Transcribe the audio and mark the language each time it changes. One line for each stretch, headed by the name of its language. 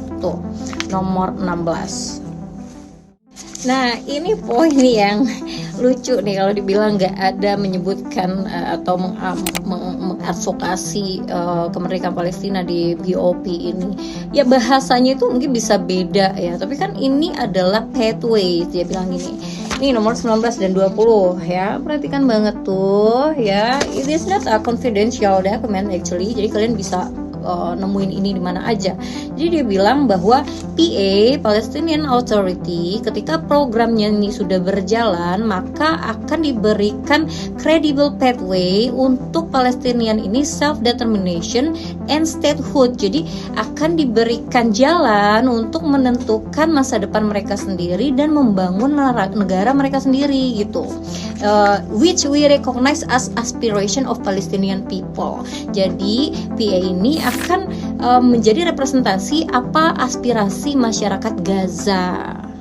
Indonesian: Tuh, nomor 16. Nah, ini poin yang lucu nih kalau dibilang nggak ada menyebutkan atau mengadvokasi kemerdekaan Palestina di BOP ini. Ya bahasanya itu mungkin bisa beda ya, tapi kan ini adalah pathway, dia bilang gini. Ini nomor 19 dan 20 ya. Perhatikan banget tuh ya.
English: It is not a confidential document actually.
Indonesian: Jadi kalian bisa nemuin ini di mana aja. Jadi dia bilang bahwa PA, Palestinian Authority, ketika programnya ini sudah berjalan, maka akan diberikan
English: credible pathway
Indonesian: untuk Palestinian ini
English: self-determination and statehood.
Indonesian: Jadi akan diberikan jalan untuk menentukan masa depan mereka sendiri dan membangun negara mereka sendiri gitu.
English: Which we recognize as aspiration of Palestinian people.
Indonesian: Jadi PA ini akan menjadi representasi apa aspirasi masyarakat Gaza